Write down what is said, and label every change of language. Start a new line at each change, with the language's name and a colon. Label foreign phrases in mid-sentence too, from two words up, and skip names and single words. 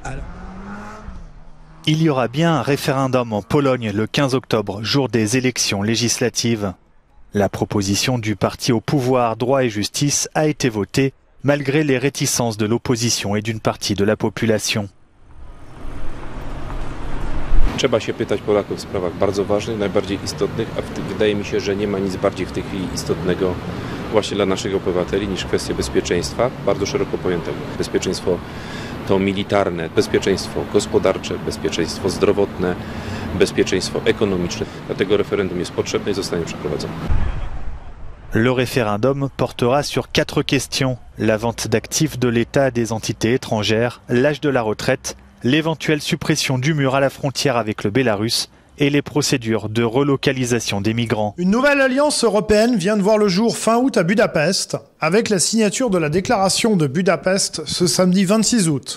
French: Il y aura bien un référendum en Pologne le 15 octobre, jour des élections législatives. La proposition du parti au pouvoir Droit et Justice a été votée malgré les réticences de l'opposition et d'une partie de la population.
Polish: Trzeba się pytać Polaków w sprawach bardzo ważnych, najbardziej istotnych, a wydaje mi się, że nie ma nic bardziej w tej chwili istotnego właśnie dla naszych obywateli niż kwestia bezpieczeństwa, bardzo szeroko pojętego. Bezpieczeństwo to militarne, bezpieczeństwo gospodarcze, bezpieczeństwo zdrowotne, bezpieczeństwo ekonomiczne. Dlatego referendum jest potrzebne i zostanie przeprowadzone.
French: Le référendum portera sur 4 questions. La vente d'actifs de l'État à des entités étrangères, l'âge de la retraite, l'éventuelle suppression du mur à la frontière avec le Bélarus et les procédures de relocalisation des migrants. Une nouvelle alliance européenne vient de voir le jour fin août à Budapest, avec la signature de la déclaration de Budapest ce samedi 26 août.